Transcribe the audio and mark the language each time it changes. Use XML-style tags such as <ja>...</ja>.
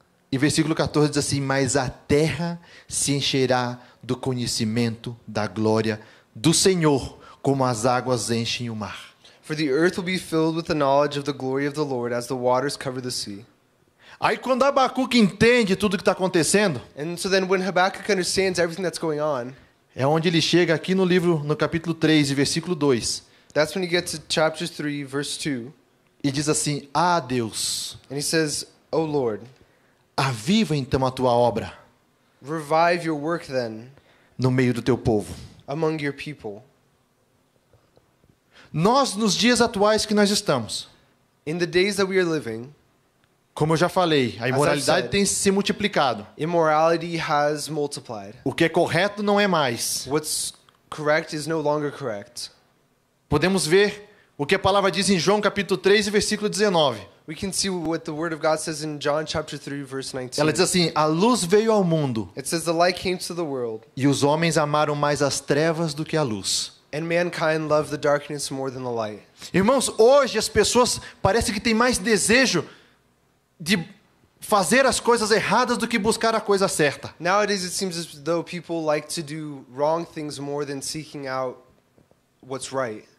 <pt>E versículo 14 diz assim: mas a terra se encherá do conhecimento da glória do Senhor, como as águas enchem o mar.</pt> <en>For the earth will be filled with the knowledge of the glory of the Lord as the waters cover the sea.</en> <pt>Aí quando Abacuque entende tudo o que está acontecendo,</pt> <en>And so then when Habakkuk understands everything that's going on,</en> <pt>é onde ele chega aqui no livro, no capítulo 3, versículo 2.</pt> <en>that's when you get to chapter 3, verse 2.</en> <pt>E diz assim: ah, Deus,</pt> <en>And he says, "O Lord,</en> <pt>aviva então a tua obra</pt> <en>revive your work then</en> <pt>no meio do teu povo.</pt> <en>among your people."</en> <pt>Nós, nos dias atuais que nós estamos,</pt> <en>In the days that we are living,</en> <pt>como eu já falei, a imoralidade</pt> <en>said.</en> <pt>tem se multiplicado.</pt> <en>immorality has multiplied.</en> <pt>O que é correto não é mais.</pt> <en>What's correct is no longer correct.</en> <pt>Podemos ver o que a palavra diz em João capítulo 3 e versículo 19.</pt> <en>We can see what the Word of God says in John chapter 3, verse 19.</en> <pt>Ela diz assim: a luz veio ao mundo</pt> <en>It says, "The light came to the world,</en> <pt>e os homens amaram mais as trevas do que a luz.</pt> <en>and mankind loved the darkness more than the light."</en> <pt>Irmãos, hoje as pessoas parecem que têm mais desejo de fazer as coisas erradas do que buscar a coisa certa.</pt> <en>Nowadays it seems as though people like to do wrong things more than seeking out what's right.</en>